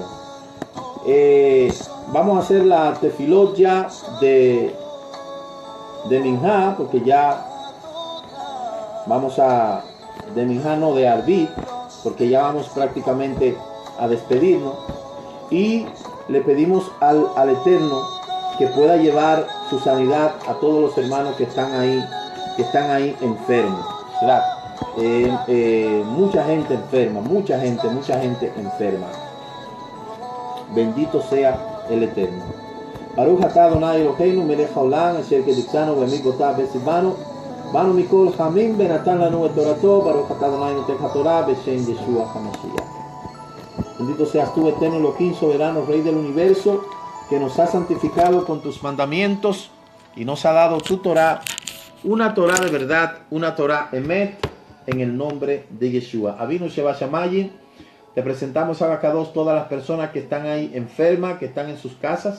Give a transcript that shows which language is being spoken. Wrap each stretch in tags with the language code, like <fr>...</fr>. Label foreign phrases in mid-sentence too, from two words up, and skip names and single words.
<es>Vamos a hacer la tefilot ya de Minjá, porque ya vamos de Arbit, porque ya vamos prácticamente a despedirnos, y le pedimos al Eterno que pueda llevar su sanidad a todos los hermanos que están ahí enfermos, ¿verdad? Mucha gente enferma. Bendito sea el Eterno.</es> <he>ברוך אתה אדוני אלוהינו מלך העולם אשר קדשנו במצוותיו וציוונו בנו מכל העמים ונתן לנו את תורתו ברוך אתה אדוני נותן התורה בשם ישוע המשיח.</he> <es>Bendito seas tú, Eterno Elohim, soberano, Rey del universo, que nos ha santificado con tus mandamientos y nos ha dado tu Torah, una Torah de verdad, una</es> <he>תורה אמת,</he> <es>en el nombre de Yeshua.</es> <he>אבינו שב שמים,</he> <es>te presentamos a Abacados todas las personas que están ahí enfermas, que están en sus casas.</es>